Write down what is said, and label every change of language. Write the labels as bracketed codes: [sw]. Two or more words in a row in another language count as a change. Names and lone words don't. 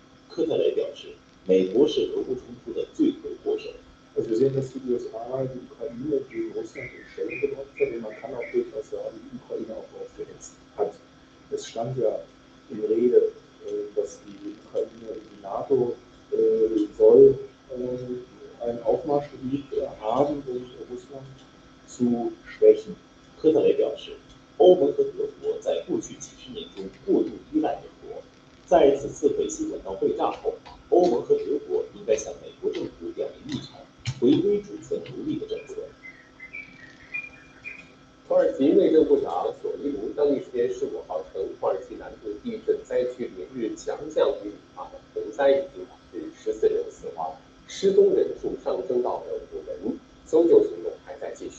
[zh] 科特雷表示，美国是俄乌冲突的罪魁祸首。 [de] Also wir sehen, dass die USA die Ukraine gegen Russland in Stellung gebracht hat und man kann auch durchaus sagen, die Ukraine auch aufgehetzt hat. Es stand ja in Rede, dass die Ukraine in die NATO soll ein Aufmarschgebiet haben, um Russland zu schwächen. [zh] 科特雷表示，欧盟和德国在过去几十年中过度依赖美国，在此次北溪管道被炸后，欧盟和德国应该向美国政府表明立场，回归主权独立的政策。土耳其内政部长索伊卢当地时间15号称，土耳其南部地震灾区连日强降雨引发的洪灾已经导致14人死亡，失踪人数上升到了5人，搜救行动还在继续。